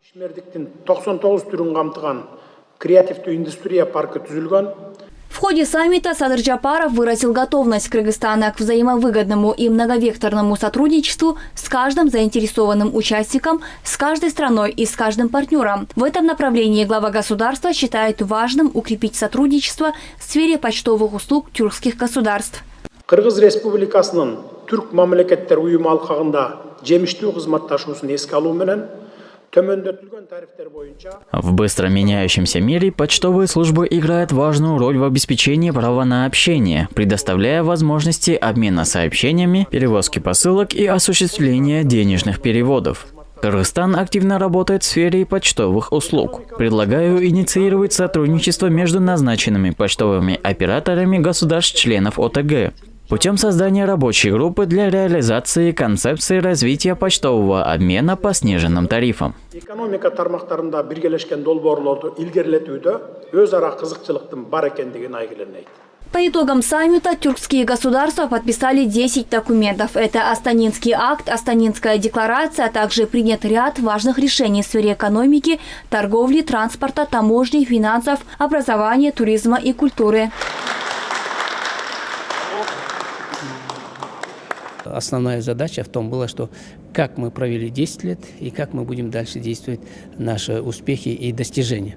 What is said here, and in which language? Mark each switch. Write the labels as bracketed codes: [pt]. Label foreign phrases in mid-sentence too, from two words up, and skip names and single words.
[ru] В ходе саммита Садыр Джапаров выразил готовность Кыргызстана к взаимовыгодному и многовекторному сотрудничеству с каждым заинтересованным участником, с каждой страной и с каждым партнером. В этом направлении глава государства считает важным укрепить сотрудничество в сфере почтовых услуг тюркских государств. [ky] Кыргыз Республикасынын Түрк мамлекеттер уюму алкагында жемиштүү кызматташуусун эске алуу менен [ru] в быстро меняющемся мире почтовые службы играют важную роль в обеспечении права на общение, предоставляя возможности обмена сообщениями, перевозки посылок и осуществления денежных переводов. Кыргызстан активно работает в сфере почтовых услуг. Предлагаю инициировать сотрудничество между назначенными почтовыми операторами государств-членов ОТГ путем создания рабочей группы для реализации концепции развития почтового обмена по сниженным тарифам. [ky] Экономика тармактарында биргелешкен долбоорлорду илгерилетүүдө өз ара кызыкчылыктын бар экендигин айгиленейт. [ru] По итогам саммита тюркские государства подписали 10 документов. Это Астанинский акт, Астанинская декларация, а также принят ряд важных решений в сфере экономики, торговли, транспорта, таможни, финансов, образования, туризма и культуры. Основная задача в том была, что как мы провели 10 лет и как мы будем дальше действовать наши успехи и достижения.